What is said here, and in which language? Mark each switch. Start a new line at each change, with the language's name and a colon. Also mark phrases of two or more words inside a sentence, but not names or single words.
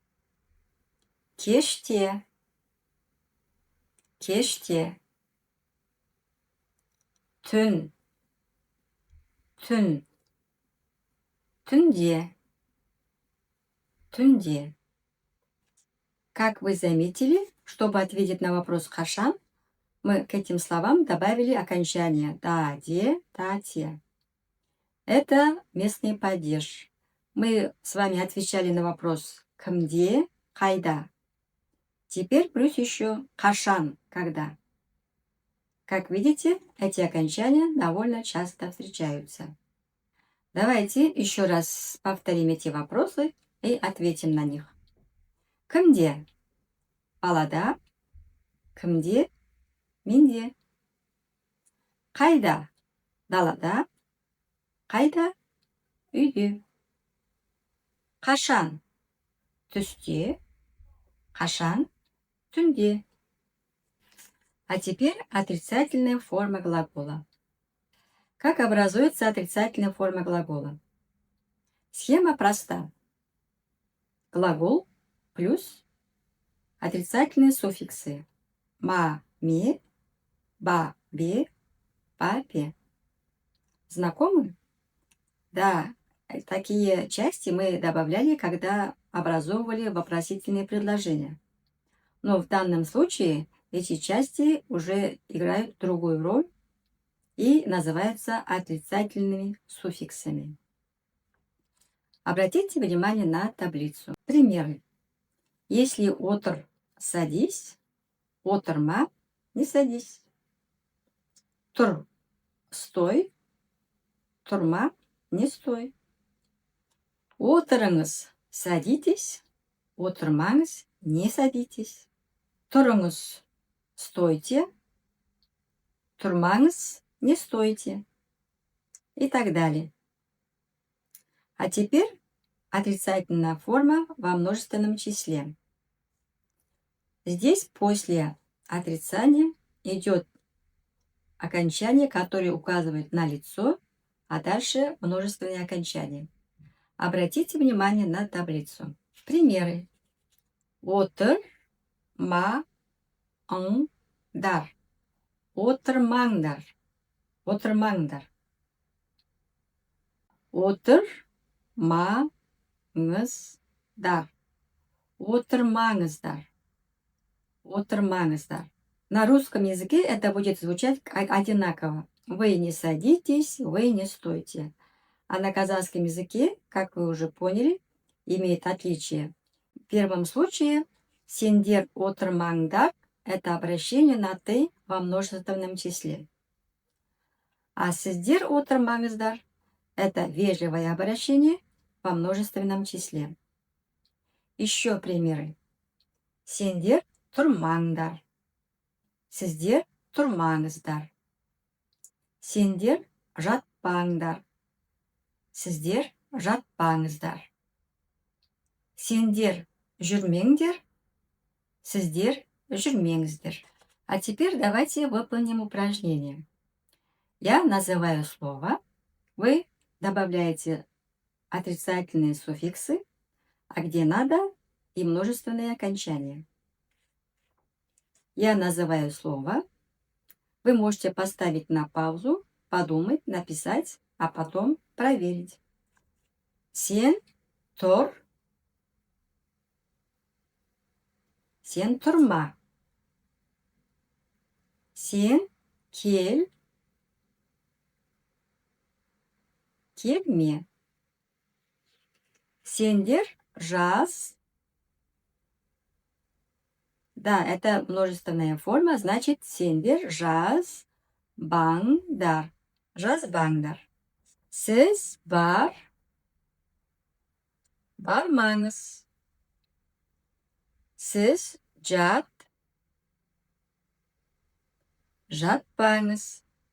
Kazakh: Кеште, кеште. Түн, түн. Түнде, түнде.
Russian: Как вы заметили, чтобы ответить на вопрос «қашан», мы к этим словам добавили окончание «да», «де», «та», «те». Это местный падеж. Мы с вами отвечали на вопрос «кімде», «қайда». Теперь плюс еще «қашан», «когда». Как видите, эти окончания довольно часто встречаются. Давайте еще раз повторим эти вопросы и ответим на них.
Kazakh: Кімде? Балада. Кімде? Менде. Қайда? Далада. Қайда? Үйде. Қашан? Түсте. Қашан? Түнде.
Russian: А теперь отрицательная форма глагола. Как образуется отрицательная форма глагола? Схема проста. Глагол плюс отрицательные суффиксы ма, ме, ба, бе, па, пе. Знакомы? Да, такие части мы добавляли, когда образовывали вопросительные предложения. Но в данном случае эти части уже играют другую роль и называются отрицательными суффиксами. Обратите внимание на таблицу. Примеры. Если отыр садись, отырма не садись. Тұр стой, тұрма не стой. Отырыңыз садитесь, отырмаңыз не садитесь. Тұрыңыз стойте, тұрмаңыз не стойте. И так далее. А теперь отрицательная форма во множественном числе. Здесь после отрицания идет окончания, которые указывают на лицо, а дальше множественные окончания. Обратите внимание на таблицу. Примеры.
Kazakh: Отыр, ма, ың, дар. Отырмаңдар. Отырмаңдар. Отыр, ма, дар. Отырмаңыздар. Отырмаңыздар.
Russian: На русском языке это будет звучать одинаково. Вы не садитесь, вы не стойте. А на казахском языке, как вы уже поняли, имеет отличие. В первом случае
Kazakh: сендер отырмаңдар –
Russian: это обращение на «ты» во множественном числе.
Kazakh: А сіздер отырмаңыздар –
Russian: это вежливое обращение во множественном числе. Еще примеры.
Kazakh: Сендер тұрмаңдар. Сіздер тұрмаңыздар. Сендер жатпаңдар. Сіздер жатпаңыздар. Сендер жүрмеңдер. Сіздер жүрмеңіздер.
Russian: А теперь давайте выполним упражнение. Я называю слово, вы добавляете отрицательные суффиксы, а где надо и множественные окончания. Я называю слово, вы можете поставить на паузу, подумать, написать, а потом проверить.
Kazakh: Сен тұр. Сен тұрма. Сен кел. Келме. Сендер жаз.
Russian: Да, это множественная форма, значит
Kazakh: сендер жаз баңдар. Жаз баңдар. Сіз бар. Бармаңыз. Сіз жат. Жатпаңыз.